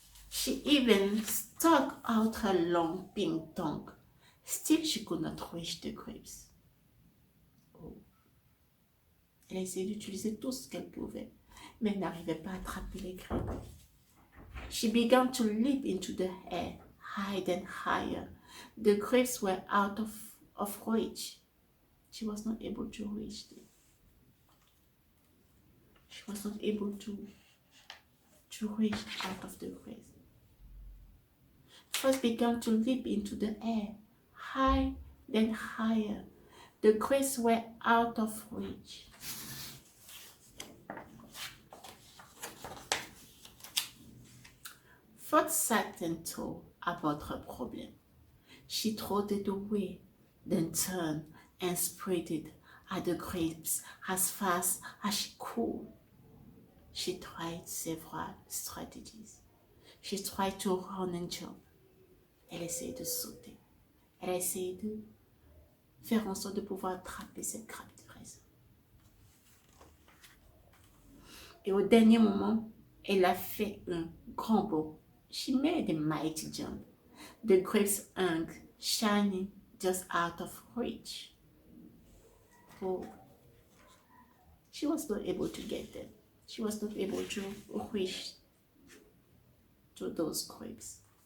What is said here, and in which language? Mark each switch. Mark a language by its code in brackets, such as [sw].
[en] She even stuck out her long pink tongue. Still, she could not reach the grapes. Oh. [fr] Elle a essayé d'utiliser tout ce qu'elle pouvait, mais elle n'arrivait pas à attraper les [en] grapes. She began to leap into the air, higher and higher. The grapes were out of reach. She was not able to reach them. She was not able to reach out of the grapes. First began to leap into the air, high, then higher. The grapes were out of reach. Fox sat and thought about her problem. She trotted away, then turned and sprinted at the grapes as fast as she could. She tried several strategies. She tried to run and jump. [fr] Elle essayait de sauter. Elle a essayé de faire en sorte de pouvoir attraper cette grappe de raisin. Et au dernier moment, elle a fait un grand bond. [en] She made a mighty jump. The grapes hung, shining just out of reach. Oh, she was not able to get them. She was not able to reach to those grapes.